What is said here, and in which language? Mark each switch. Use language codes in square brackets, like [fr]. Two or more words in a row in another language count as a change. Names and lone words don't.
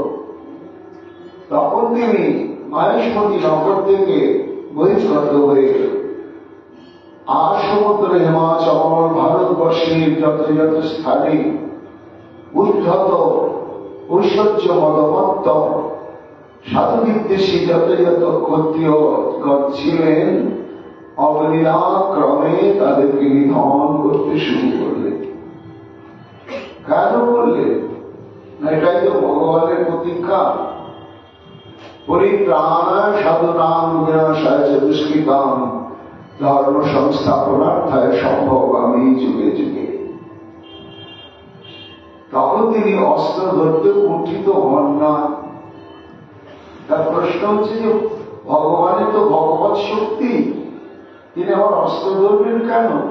[bn] তখন তিনি মাহেশমতি নগর থেকে বহিষ্কৃত হয়ে আর সমুদ্র হিমাচল ভারতবর্ষের যত যত স্থানে উদ্ধত ঐশ্বর্য মদমত্ত সাধু বিদ্বেষী যত যত ক্ষত্রিয়গণ ছিলেন, অবলীলাক্রমে তাদেরকে নিধন করতে শুরু করলেন। কেন করলেন? এটাই তো ভগবানের প্রতীক্ষা। [sa] পরিত্রাণায় সাধুনাং বিনাশায় চ দুষ্কৃতাং ধর্ম সংস্থাপনার্থায় সম্ভব আমি যুগে যুগে। [bn] তখন তিনি অস্ত্র ধরতে কুণ্ঠিত হন না। তার প্রশ্ন হচ্ছে যে ভগবানের তো ভগবৎ শক্তি, তিনি আবার অস্ত্র ধরবেন কেন?